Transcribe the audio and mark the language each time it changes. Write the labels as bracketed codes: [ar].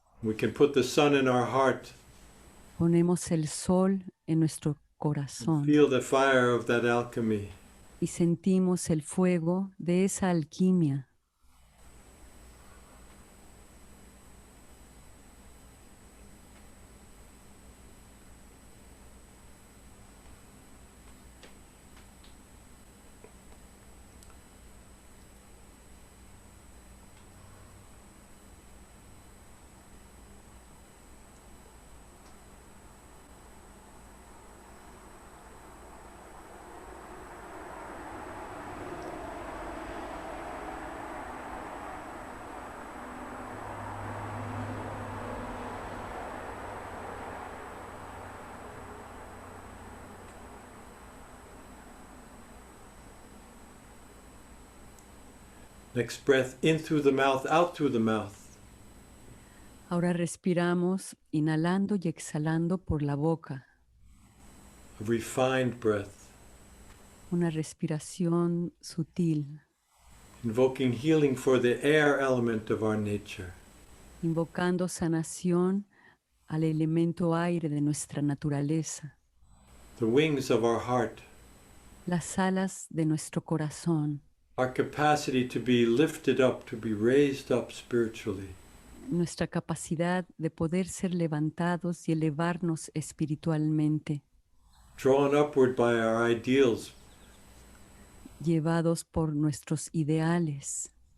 [en] We can put the sun in our heart. [es] Ponemos el sol en nuestro corazón [en] Feel the fire of that alchemy. [es] y sentimos el fuego de esa alquimia. [en] Next breath in through the mouth, out through the mouth. [es] Ahora respiramos inhalando y exhalando por la boca. [en] A refined breath. [es] Una respiración sutil, [en] Invoking healing for the air element of our nature. [es] invocando sanación al elemento aire de nuestra naturaleza, [en] The wings of our heart. [es] las alas de nuestro corazón, [en] Our capacity to be lifted up, to be raised up spiritually. [es] nuestra capacidad de poder ser levantados y elevarnos espiritualmente, [en] Drawn upward by our ideals. [es] llevados por nuestros ideales.